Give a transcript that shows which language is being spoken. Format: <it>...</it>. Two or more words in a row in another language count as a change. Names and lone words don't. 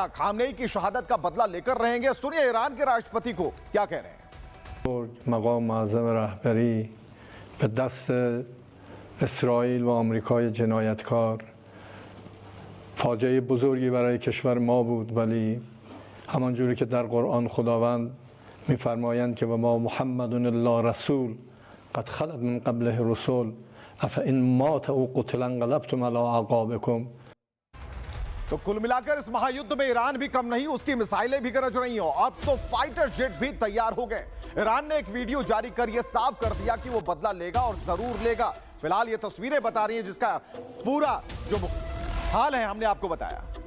<hi>खामनेई की शहादत का बदला लेकर रहेंगे। सुनिए ईरान के राष्ट्रपति को क्या कह रहे हैं।</hi> <fa>مقام اعظم رهبری به دست اسرائیل و آمریکای جنایتکار فاجعه بزرگی برای کشور ما بود، ولی همانجوری که در قرآن خداوند می‌فرمایند که</fa> <ar>و ما محمد الا رسول قد خلت من قبله رسول افئن مات او قتل انقلبتم علی اعقابکم।</ar> <hi>तो कुल मिलाकर इस महायुद्ध में ईरान भी कम नहीं, उसकी मिसाइलें भी गरज रही हो। अब तो</hi> <en>fighter jet</en> <hi>भी तैयार हो गए। ईरान ने एक वीडियो जारी कर यह साफ कर दिया कि वो बदला लेगा और जरूर लेगा। फिलहाल ये तस्वीरें बता रही हैं जिसका पूरा जो हाल है हमने आपको बताया।</hi>